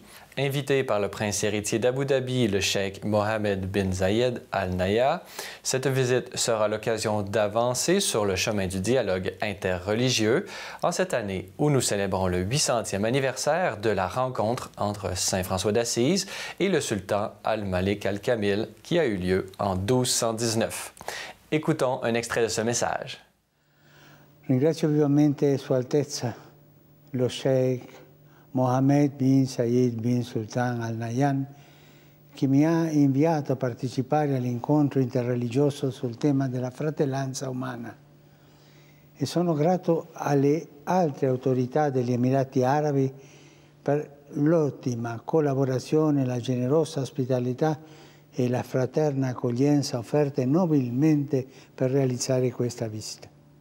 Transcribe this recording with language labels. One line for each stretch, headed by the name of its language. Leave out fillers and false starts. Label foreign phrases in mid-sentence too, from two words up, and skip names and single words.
French: Invité par le prince héritier d'Abu Dhabi, le cheikh Mohammed bin Zayed Al Nahyan, cette visite sera l'occasion d'avancer sur le chemin du dialogue interreligieux en cette année où nous célébrons le 800e anniversaire de la rencontre entre Saint François d'Assise et le sultan Al-Malik Al-Kamil qui a eu lieu en 1219. Écoutons un extrait de ce message.
Italian: Ringrazio vivamente Sua Altezza, lo Sheikh Mohammed bin Zayed bin Sultan Al Nahyan, che mi ha inviato a partecipare all'incontro interreligioso sul tema della fratellanza umana. E sono grato alle altre autorità degli Emirati Arabi per l'ottima collaborazione, la generosa ospitalità e la fraterna accoglienza offerte nobilmente per realizzare questa visita.